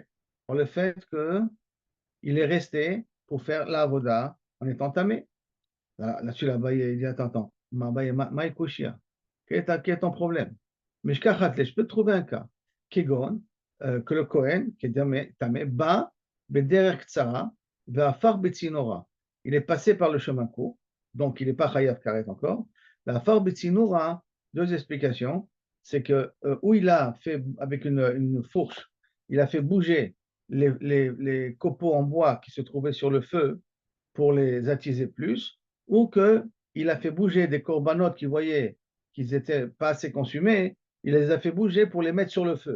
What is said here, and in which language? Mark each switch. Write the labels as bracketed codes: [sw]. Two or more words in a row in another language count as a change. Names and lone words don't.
[fr] Pour le fait qu'il est resté pour faire la Avoda en étant tamé. Là-dessus, là-bas, il dit attends, quel est ton problème? Mais je peux trouver un cas. Kegon, que le Kohen, qui est tamé, [he] ba, bederer ktsara, ve'afar betzinora. [fr] Il est passé par le chemin court, donc il n'est pas [he] chayav karet [fr] encore. [he] Ve'afar betzinora, [fr] deux explications. C'est que où il a fait, avec une fourche, il a fait bouger les copeaux en bois qui se trouvaient sur le feu pour les attiser plus, ou qu'il a fait bouger des corbanotes qu'il voyait qu'ils n'étaient pas assez consumés, il les a fait bouger pour les mettre sur le feu.